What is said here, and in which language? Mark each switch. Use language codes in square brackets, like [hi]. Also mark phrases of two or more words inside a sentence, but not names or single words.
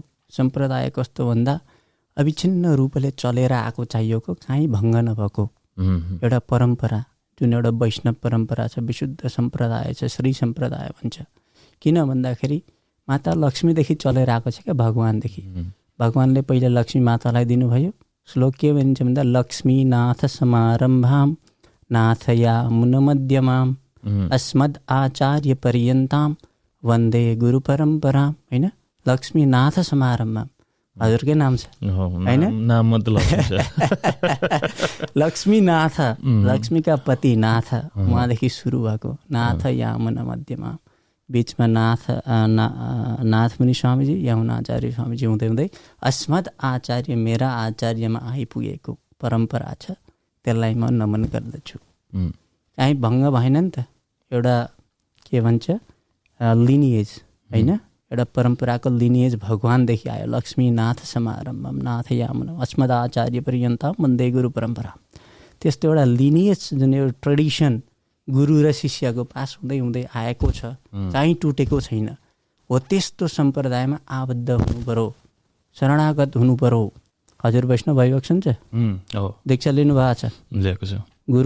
[ne] सम्प्रदाय कस्तो भन्दा अविच्छिन्न रूपले चलेर आएको चाहियो, कहीँ भङ्ग नभएको एउटा परम्परा, जुन एउटा वैष्णव परम्परा छ, विशुद्ध सम्प्रदाय छ, श्री सम्प्रदाय भन्छ। किन भन्दाखेरि माता लक्ष्मीदेखि चलेर आएको छ क्या, भगवानदेखि। भगवानले पहिला लक्ष्मी मातालाई दिनुभयो। श्लोक के भनिन्छ भन्दा [sa] लक्ष्मीनाथ समारम्भाम नाथयामुनमध्यमाम अस्मद् आचार्य पर्यन्ताम वन्दे गुरु परम्पराम होइन। लक्ष्मीनाथ समारम्भम [ne] हजुरकै नाम छ होइन, नाम मतलब लक्ष्मीनाथ, लक्ष्मीका पति नाथ, उहाँदेखि सुरु भएको। [sa] नाथ यामुना मध्यमा, [ne] बिचमा नाथ मुनि स्वामीजी, यमुनाचार्य स्वामीजी हुँदै हुँदै [sa] अस्मद् आचार्य, [ne] मेरा आचार्यमा आइपुगेको परम्परा छ, त्यसलाई म नमन गर्दछु। कहीँ भङ्ग भएन नि त, एउटा के भन्छ लिनिएज होइन, एउटा परम्पराको लिनिएज भगवानदेखि आयो। [sa] लक्ष्मीनाथ समारम्भम नाथ यामुना अस्मद् आचार्य पर्यन्ताम वन्दे गुरु परम्परा। [ne] त्यस्तो एउटा लिनिएज, जुन एउटा ट्रेडिसन गुरु र शिष्यको पास हुँदै हुँदै आएको छ, कहीँ टुटेको छैन। हो त्यस्तो सम्प्रदायमा आबद्ध हुनु पर्यो, शरणागत हुनु पर्यो। हजुर वैष्णव भइबक्सन छ, दीक्षा लिनु भएको छ, गुरु